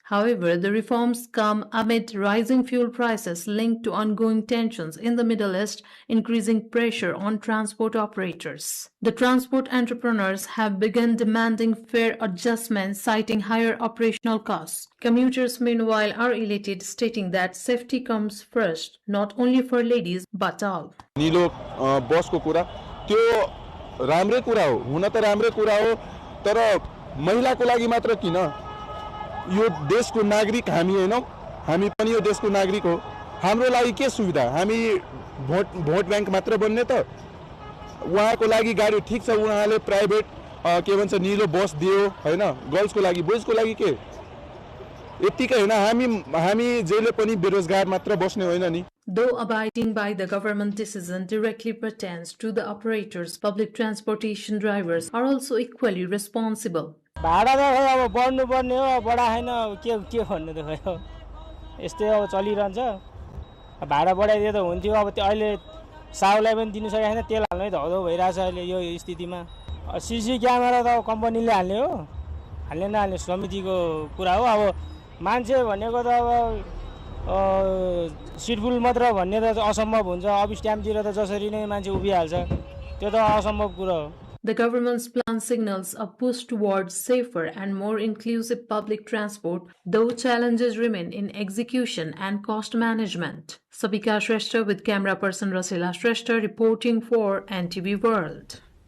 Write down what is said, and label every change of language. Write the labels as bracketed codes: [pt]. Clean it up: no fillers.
[en] However, the reforms come amid rising fuel prices linked to ongoing tensions in the Middle East, increasing pressure on transport operators. The transport entrepreneurs have begun demanding fare adjustments, citing higher operational costs. Commuters, meanwhile, are elated, stating that safety comes first, not only for ladies but all. [ne] राम्रै कुरा हो, हुन त राम्रै कुरा हो, तर महिलाको लागि मात्र किन? यो देशको नागरिक हामी हैनौं, हामी पनि यो देशको नागरिक हो. हाम्रो लागि के सुविधा? हामी भोट बैंक मात्र बन्ने त? उहाँको लागि गाडी ठीक छ, उहाँले प्राइभेट के भन्छ नीलो बस दियो हैन, गर्ल्सको लागि, बोयजको लागि के? यतिकै हैन, हामी जहिले पनि बेरोजगार मात्र बस्ने होइन नि. [en] Though abiding by the government decision directly pertains to the operators, public transportation drivers are also equally responsible. [ne] भाडा त अब बढ्नु पर्ने हो, बढा हैन के भन्नु त खै यस्तै अब चलिरहन्छ. भाडा बढाइदिए त हुन्थ्यो. अब त्यो अहिले साहुलाई पनि दिनु सकेको छैन, तेल हाल्नै धौधौ भइरहेछ अहिले यो स्थितिमा। सिसी क्यामेरा त कम्पनीले हाल्ने हो, हाल्ने नहाल्ने समितिको कुरा हो। अब मान्छे भनेको त अब सिटफुल मात्र भन्ने त असम्भव हुन्छ। अब स्ट्याम्पतिर त जसरी नै मान्छे उभिहाल्छ, त्यो त असम्भव कुरा हो। [en] The government's plan signals a push towards safer and more inclusive public transport, though challenges remain in execution and cost management. Sabika Shrestha with camera person Rasila Shrestha reporting for NTV World.